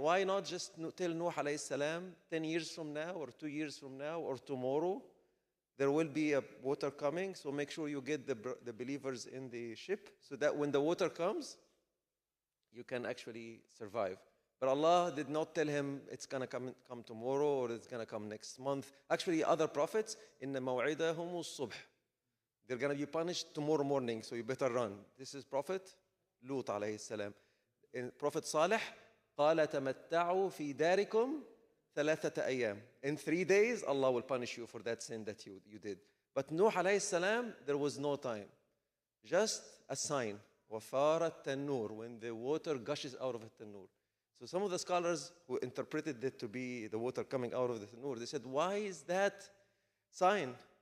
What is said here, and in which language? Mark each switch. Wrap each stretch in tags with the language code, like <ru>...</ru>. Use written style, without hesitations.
<en>Why not just tell Nuh alayhi salam 10 years from now or 2 years from now or tomorrow there will be a water coming, so make sure you get the believers in the ship so that when the water comes you can actually survive. But Allah did not tell him it's going to come tomorrow or it's going to come next month. Actually other prophets, in the maw'idahum as-subh, they're going to be punished tomorrow morning, so you better run. This is Prophet Lut alayhi salam. In Prophet Salih,</en> <ar>قَالَ تَمَتَّعُوا فِي دَارِكُمْ ثَلَاثَةَ أَيَّامٍ.</ar> <en>In 3 days, Allah will punish you for that sin that you did. But Nuh alayhi salam, there was no time. Just a sign.</en> <ar>وَفَارَتْ التَّنُّورِ,</ar> <en>when the water gushes out of the tanur. So some of the scholars who interpreted it to be the water coming out of the tanur, they said, why is that sign?</en>